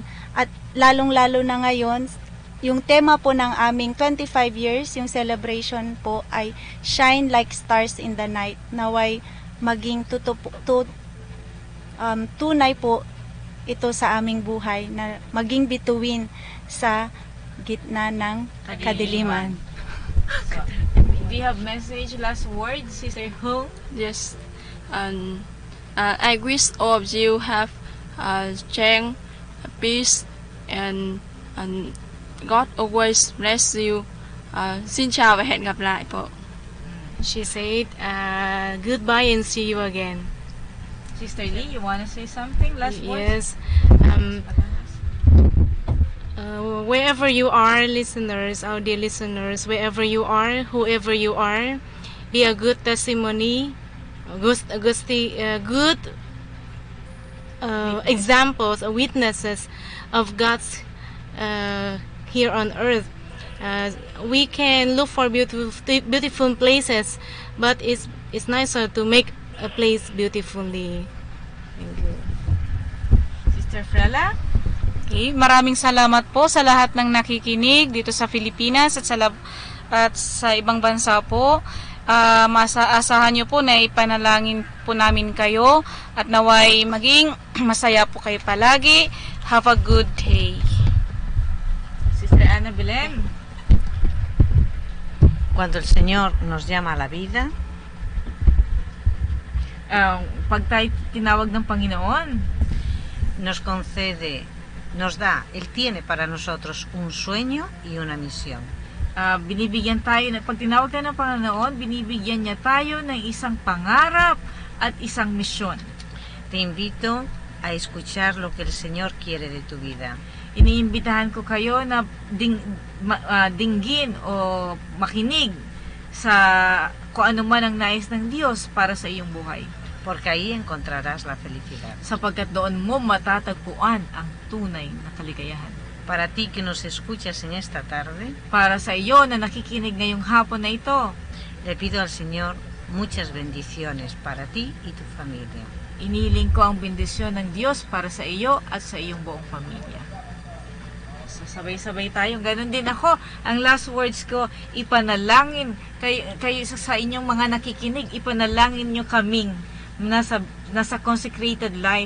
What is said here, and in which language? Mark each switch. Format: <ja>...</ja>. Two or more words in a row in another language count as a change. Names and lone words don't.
<tl>At lalong-lalo na ngayon, yung tema po ng aming 25 years, yung celebration po ay Shine Like Stars in the Night. Naway maging tunay po ito sa aming buhay, na maging bituin sa gitna ng kadiliman.</tl> <en>So, do you have message, last words, Sister Hung? Yes. I wish all of you have strength, peace, and God always bless you.</en> <vi>Xin chào và hẹn gặp lại po.</vi> <en>She said, goodbye and see you again. Sister Lee, you want to say something? Last words? Yes. Wherever you are, listeners, our dear listeners, wherever you are, whoever you are, be a good testimony, good examples, witnesses of God's here on earth. We can look for beautiful places, but it's nicer to make a place beautifully. Thank you. Sister Frela?</en> <tl>Okay, maraming salamat po sa lahat ng nakikinig dito sa Pilipinas at sa ibang bansa po. Asahan nyo po na ipanalangin po namin kayo at naway maging masaya po kayo palagi.</tl> <en>Have a good day. Sister Ana Belen.</en> <es>Cuando el Señor nos llama a la vida,</es> <tl>pag tayo tinawag ng Panginoon,</tl> <es>nos da, Él tiene para nosotros un sueño y una misión.</es> <tl>Binibigyan tayo, pag tinawag tayo ng Panginoon, binibigyan niya tayo ng isang pangarap at isang misyon.</tl> <es>Te invito a escuchar lo que el Señor quiere de tu vida.</es> <tl>Iniimbitahan ko kayo na dinggin o makinig sa kung ano man ang nais ng Diyos para sa iyong buhay.</tl> <es>Porque ahí encontrarás la felicidad.</es> <tl>Sapagkat doon mo matatagpuan ang tunay na kaligayahan.</tl> <es>Para ti que nos escuchas en esta tarde,</es> <tl>para sa iyo na nakikinig ngayong hapon na ito,</tl> <es>le pido al Señor muchas bendiciones para ti y tu familia.</es> <tl>Iniling ko ang bendisyon ng Diyos para sa iyo at sa iyong buong pamilya. So, sabay-sabay tayong ganun din ako. Ang last words ko, ipanalangin kayo sa inyong mga nakikinig, ipanalangin nyo kaming nasa</tl> <en>consecrated life.</en>